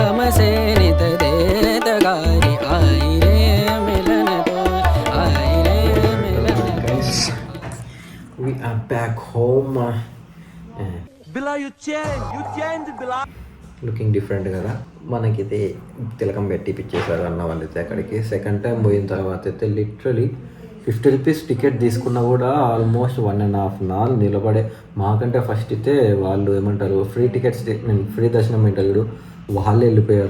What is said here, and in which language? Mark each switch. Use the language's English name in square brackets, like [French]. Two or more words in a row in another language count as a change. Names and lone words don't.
[Hindi] से नित देत गारी आई रे मिलन तो आई रे मिलन [English] guys we are back home Bila, you changed, Bila. looking different [Telugu] కదా మనకైతే తిలకం పెట్టి పిచ్చేసారు అన్న వాళ్ళైతే అక్కడికి [English] second time [Telugu] పోయిన తర్వాత అయితే [English] literally 50 rupees ticket [Telugu] తీసుకున్నా కూడా [English] almost 1.5 hour [Telugu] నిలబడే మాకంటే ఫస్ట్ అయితే వాళ్ళు ఏమంటారు [English] free tickets [Telugu] నేను ఫ్రీ దర్శనం ఇంటర్వ్యూ వాళ్ళే వెళ్ళిపోయారు.